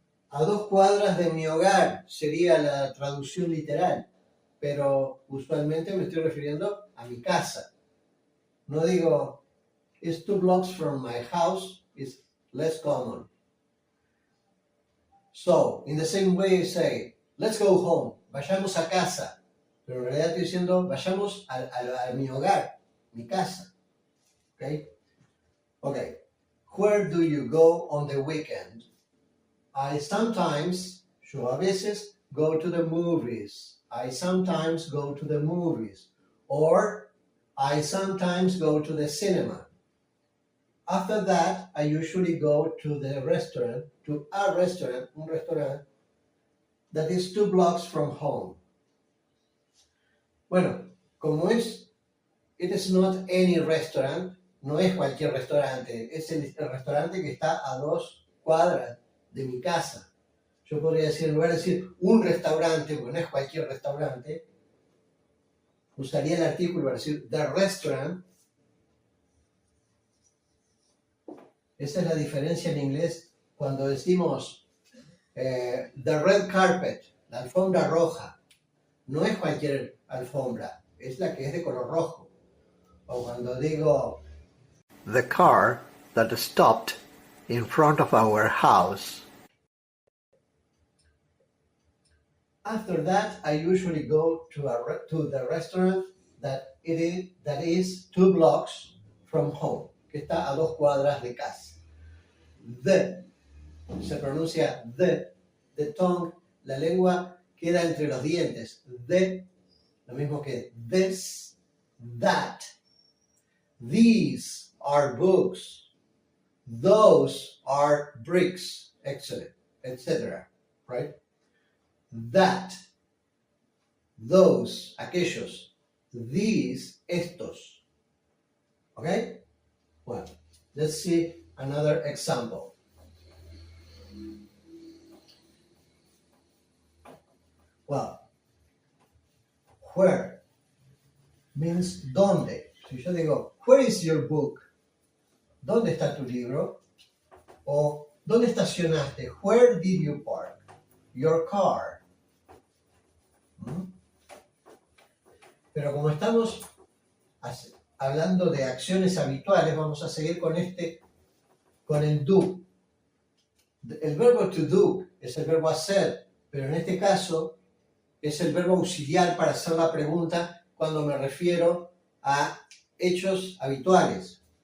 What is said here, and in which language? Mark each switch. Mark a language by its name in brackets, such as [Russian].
[Spanish] A 2 cuadras de mi hogar sería la traducción literal, pero usualmente me estoy refiriendo a mi casa. No digo, [English] it's 2 blocks from my house, it's less common. So, in the same way I say, let's go home, [Spanish] vayamos a casa. Pero en realidad estoy diciendo, vayamos a mi hogar, mi casa. [English] Okay? Okay. Where do you go on the weekend? I sometimes, [Spanish] yo a veces, [English] go to the movies. I sometimes go to the movies. Or, I sometimes go to the cinema. After that, I usually go to the restaurant, un restaurant that is 2 blocks from home. [Spanish] Bueno, como [English] it is not any restaurant, [Spanish] no es cualquier restaurante, es el restaurante que está a 2 cuadras de mi casa. Yo podría decir, en lugar de decir un restaurante, porque no es cualquier restaurante, usaría el artículo para decir [English] the restaurant. [Spanish] Esa es la diferencia en inglés cuando decimos [English] the red carpet, [Spanish] la alfombra roja. No es cualquier alfombra, es la que es de color rojo. O cuando digo [English] the car that stopped in front of our house. After that, I usually go to the restaurant that is 2 blocks from home, [Spanish] que está a 2 cuadras de casa. Se pronuncia the tongue, la lengua queda entre los dientes. Lo mismo que [English] this, that. These are books. Those are bricks, etc. Right? That, those, aquellos. These, estos. Okay? Well, let's see another example. Well, where means ¿dónde? [Spanish] Si yo digo, [English] where is your book? [Spanish] ¿Dónde está tu libro? O ¿dónde estacionaste? [English] Where did you park your car? [Spanish] Pero como estamos hablando de acciones habituales, vamos a seguir con el do. El verbo to do es el verbo hacer, pero en este caso es el verbo auxiliar para hacer la pregunta cuando me refiero a hechos habituales.